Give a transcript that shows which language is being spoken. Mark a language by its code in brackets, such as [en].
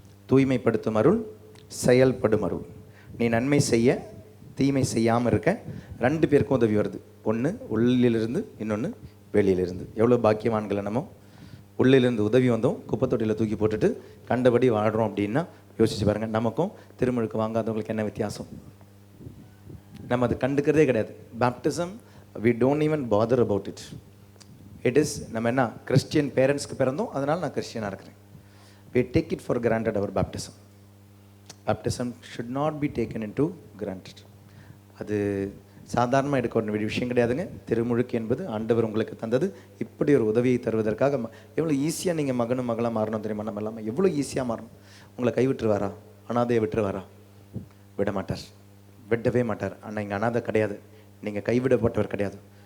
[ta] தூய்மைப்படுத்தும் அருள், செயல்படும் அருள். நீ நன்மை செய்ய தீமை செய்யாமல் இருக்க 2 பேருக்கும் உதவி வருது. ஒன்று உள்ளிலிருந்து, இன்னொன்று வெளியிலிருந்து. எவ்வளோ பாக்கியவான்களை நம்ம. உள்ளிலிருந்து உதவி வந்தோம், குப்பத்தொட்டியில் தூக்கி போட்டுட்டு கண்டபடி வாழ்கிறோம் அப்படின்னா யோசிச்சு பாருங்கள். நமக்கும் திருமுழுக்கு வாங்காதவங்களுக்கு என்ன வித்தியாசம்? நம்ம அது கண்டுக்கிறதே கிடையாது. Baptism [en] we don't even bother about it. [ta] It is நம்ம என்ன கிறிஸ்டியன் பேரண்ட்ஸ்க்கு பிறந்தோம், அதனால் நான் கிறிஸ்டியனாக இருக்கிறேன். [en] we take it for granted our baptism should not be taken into granted. [ta] அது சாதாரணமாக எடுக்க வேண்டிய விஷயம் கிடையாதுங்க. திருமுழுக்கு என்பது ஆண்டவர் உங்களுக்கு தந்தது. இப்படி ஒரு உதவியை தருவதற்காக எவ்வளோ ஈஸியாக நீங்கள் மகனும் மகளாக மாறணும் தெரியுமா? நம்ம இல்லாமல் எவ்வளோ ஈஸியாக மாறணும். உங்களை கைவிட்டுருவாரா? அனாதையை விட்டுருவாரா? விட மாட்டார், விடவே மாட்டார். ஆனால் இங்கே அனாதை கிடையாது, நீங்கள் கைவிடப்பட்டவர் கிடையாது.